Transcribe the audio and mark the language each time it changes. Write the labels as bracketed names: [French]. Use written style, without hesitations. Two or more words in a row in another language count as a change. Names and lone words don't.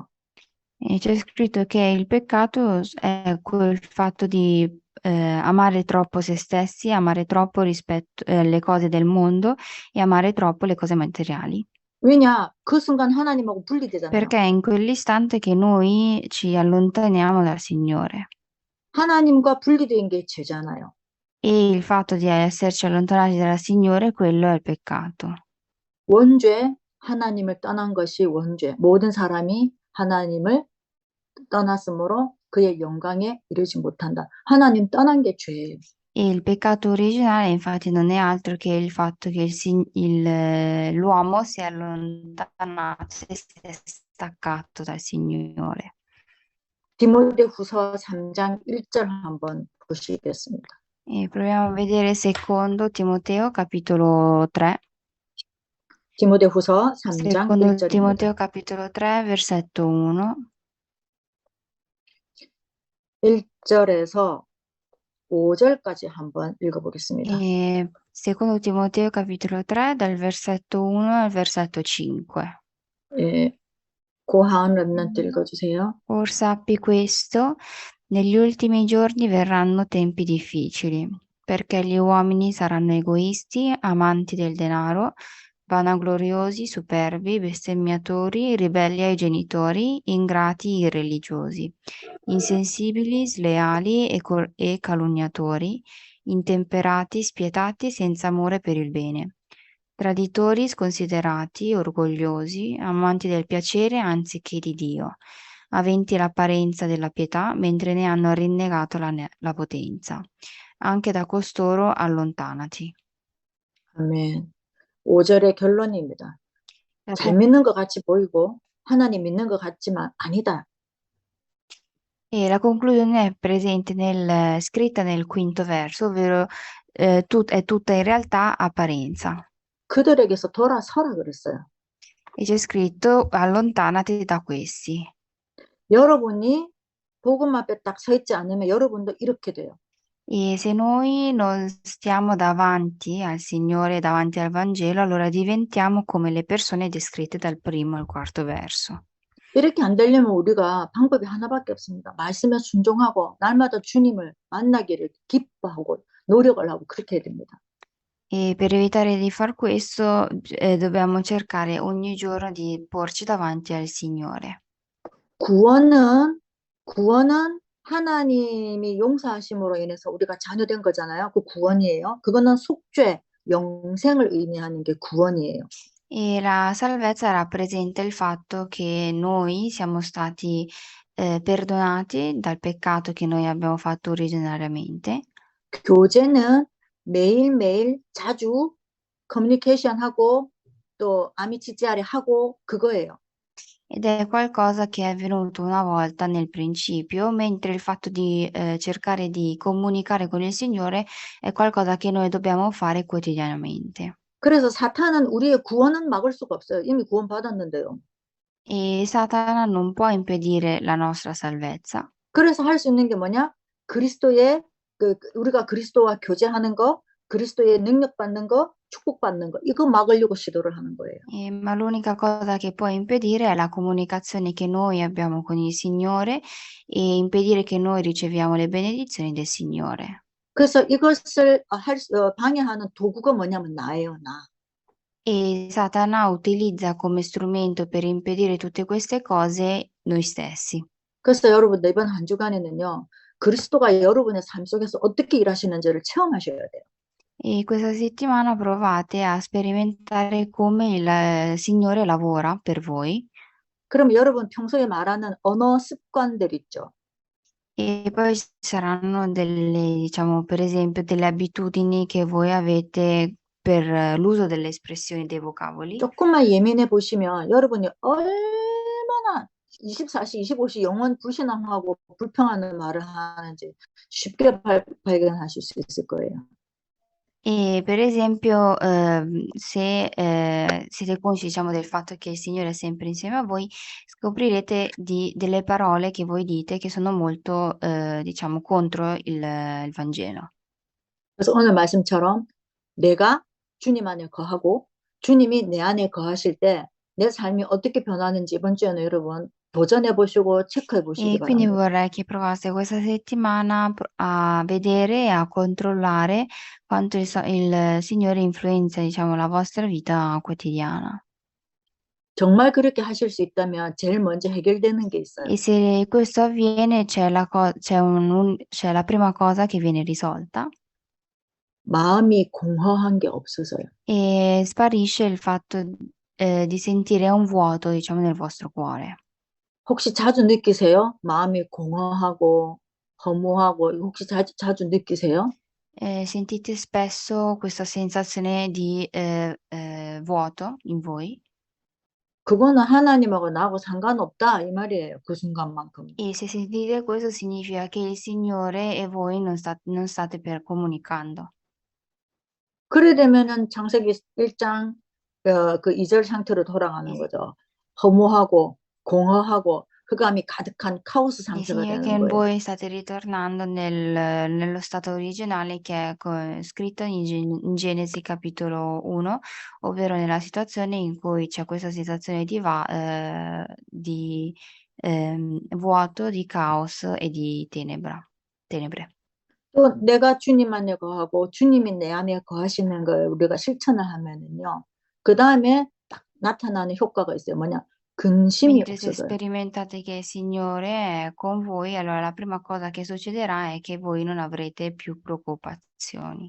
[Italian] E c'è scritto che il peccato è quel fatto di amare troppo se stessi, amare troppo rispetto alle cose del mondo e amare troppo le cose materiali. [Korean] 왜냐? 그 순간 하나님하고 분리되잖아요. [Italian] Perché è in quell'istante che noi ci allontaniamo dal Signore. [Korean] 하나님과 분리된 게 죄잖아요. [Italian] E il fatto di esserci allontanati dal Signore, quello è il peccato. [Korean] 원죄, 하나님을 떠난 것이 원죄. 모든 사람이 하나님을 떠났으므로 그의 영광에 이르지 못한다. 하나님 떠난 게 죄예요. [Italian] E il peccato originale infatti non è altro che il fatto che l'uomo si è allontanato, si è staccato dal Signore. [Korean] 디모데후서 3장 1절 한번 보시겠습니다. [Italian] E proviamo a vedere secondo Timoteo capitolo 3. [Korean] 디모데후서 3장 [Italian] Secondo [Korean] 1절입니다. [Italian] Timoteo capitolo 3 versetto 1. [Korean] 1절에서 5절까지 한번 읽어보겠습니다. [Italian] E secondo Timoteo capitolo 3 dal versetto 1 al versetto 5. [Korean] 예, 고하은 랩런트 읽어주세요. [Italian] Or sappi questo, negli ultimi giorni verranno tempi difficili, perché gli uomini saranno egoisti, amanti del denaro, vanagloriosi, superbi, bestemmiatori, ribelli ai genitori, ingrati, irreligiosi, insensibili, sleali e calunniatori, intemperati, spietati, senza amore per il bene, traditori, sconsiderati, orgogliosi, amanti del piacere anziché di Dio, aventi l'apparenza della pietà, mentre ne hanno rinnegato la potenza. Anche da costoro allontanati. [Korean] 아멘. 5절의 결론입니다. 잘 믿는 것 같이 보이고 하나님 믿는 것 같지만 아니다. [Italian] E la conclusione è presente scritta nel quinto verso, ovvero è tutta in realtà apparenza. [Korean] 그들에게서 돌아서라 그랬어요. [Italian] E c'è scritto allontanati da questi. [Korean] 여러분이 복음 앞에 딱 서 있지 않으면 여러분도 이렇게 돼요. [Italian] E se noi non stiamo davanti al Signore, davanti al Vangelo, allora diventiamo come le persone descritte dal primo al quarto verso. [Korean] 이렇게 안 되려면 우리가 방법이 하나밖에 없습니다. 말씀에 순종하고 날마다 주님을 만나기를 기뻐하고 노력을 하고 그렇게 해야 됩니다. [Italian] E per evitare di far questo dobbiamo cercare ogni giorno di porci davanti al Signore. [Korean] 구원은 하나님이 용서하심으로 인해서 우리가 자녀된 거잖아요. 그 구원이에요. 그거는 속죄, 영생을 의미하는 게 구원이에요. [Italian] E la salvezza rappresenta il fatto che noi siamo stati perdonati dal peccato che noi abbiamo fatto originariamente. [Korean] 교제는 매일매일 자주 커뮤니케이션하고 또 아미치지아리 하고 그거예요. [Italian] Ed è qualcosa che è avvenuto una volta nel principio, mentre il fatto di cercare di comunicare con il Signore è qualcosa che noi dobbiamo fare quotidianamente. [Korean] 그래서 사탄은 우리의 구원은 막을 수가 없어요. 이미 구원받았는데요. [Italian] E Satana non può impedire la nostra salvezza. [Korean] 그래서 할 수 있는 게 뭐냐? 그리스도의 우리가 그리스도와 교제하는 거, 그리스도의 능력 받는 거, 축복받는 거 이거 막으려고 시도를 하는 거예요. [Italian] Ma l'unica cosa che può impedire è la comunicazione che noi abbiamo con il Signore e impedire che noi riceviamo le benedizioni del Signore. [Korean] 그래서 이것을 방해하는 도구가 뭐냐면 나예요, 나. [Italian] E Satana utilizza come strumento per impedire tutte queste cose noi stessi. [Korean] 그래서 여러분 이번 한 주간에는요, 그리스도가 여러분의 삶 속에서 어떻게 일하시는지를 체험하셔야 돼요. [Italian] E questa settimana provate a sperimentare come il Signore lavora per voi. [Korean] 그럼 여러분 평소에 말하는 언어 습관들 있죠. [Italian] E poi ci saranno delle, diciamo, per esempio, delle abitudini che voi avete per l'uso delle espressioni dei vocaboli. [Korean] 조금만 예민해 보시면 여러분이 얼마나 24시, 25시 영원 불신앙하고 불평하는 말을 하는지 쉽게 발견하실 수 있을 거예요. [Italian] E per esempio, se siete consci, diciamo, del fatto che il Signore è sempre insieme a voi, scoprirete delle parole che voi dite che sono molto, diciamo, contro il Vangelo. [Korean] 그래서 오늘 말씀처럼 내가 주님 안에 거하고 주님이 내 안에 거하실 때 내 삶이 어떻게 변하는지 이번 주에는 여러분 도전해 보시고 체크해 보시기 [Italian] E quindi [Korean] 바랍니다. [Italian] vorrei che provaste questa settimana a vedere e a controllare quanto il Signore influenza, diciamo, la vostra vita quotidiana. [Korean] 정말 그렇게 하실 수 있다면 제일 먼저 해결되는 게 있어요. [Italian] E se questo avviene, c'è la prima cosa che viene risolta [Korean] 마음이 공허한 게 없어서요. [Italian] e sparisce il fatto, di sentire un vuoto, diciamo, nel vostro cuore. [Korean] 혹시 자주 느끼세요? 마음이 공허하고 허무하고 혹시 자주 느끼세요? [Italian] Sentite spesso questa sensazione di vuoto in voi? [Korean] 그거는 하나님하고 나하고 상관없다 이 말이에요. 그 순간만큼. [Italian] E se sentite questo significa che il Signore e voi non state per comunicando. [Korean] 그래 되면은 창세기 1장 그 2절 상태로 돌아가는 [Italian] E, [Korean] 거죠. 허무하고 공허하고 흑암이 가득한 카오스 [Italian] e [Korean] 상태가 [Italian] significa che [Korean] 되는 거예요. [Italian] voi state ritornando nello stato originale che è scritto in Genesi capitolo 1, ovvero nella situazione in cui c'è questa sensazione di vuoto, di caos e di tenebre. [Korean] 또 내가 주님 안에 거하고 주님이 내 안에 거하시는 걸 우리가 실천을 하면은요. 그 다음에 딱 나타나는 효과가 있어요. 뭐냐? 근심이 [Italian] Mentre se [Korean] 없어져요. [Italian] sperimentate che il Signore è con voi, allora la prima cosa che succederà è che voi non avrete più preoccupazioni.